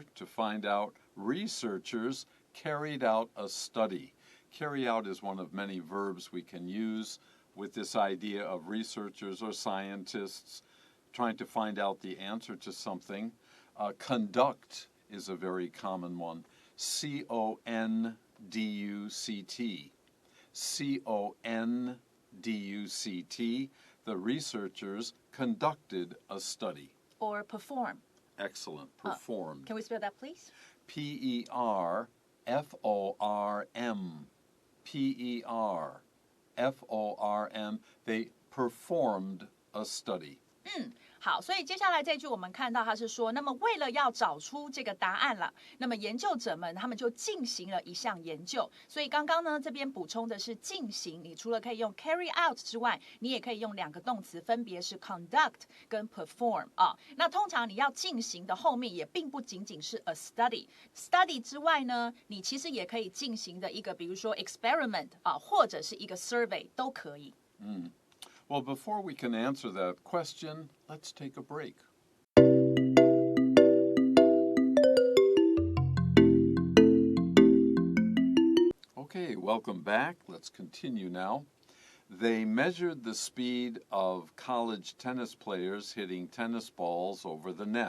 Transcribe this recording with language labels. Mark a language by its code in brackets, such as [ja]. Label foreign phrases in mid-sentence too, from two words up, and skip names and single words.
[en] To find out, researchers carried out a study. Carry out is one of many verbs we can use with this idea of researchers or scientists trying to find out the answer to something. Conduct is a very common one. C-O-N-D-U-C-T. C-O-N-D-U-C-T. The researchers conducted a study. Or perform. Excellent. Performed. Can we spell that, please? P-E-R-F-O-R-M. P-E-R-F-O-R-M. They performed a study. [zh] 好，所以接下来这句我们看到他是说，那么为了要找出这个答案了，那么研究者们他们就进行了一项研究。所以刚刚呢这边补充的是进行，你除了可以用 [en] carry out [zh] 之外，你也可以用2个动词，分别是 conduct 跟 perform 啊。那通常你要进行的后面也并不仅仅是 [en] a study [zh] 之外呢，你其实也可以进行的一个，比如说 experiment 啊，或者是一个 survey 都可以。 [en] Well, before we can answer that question, let's take a break. Okay, welcome back. Let's continue now. They measured the speed of college tennis players hitting tennis balls over the net.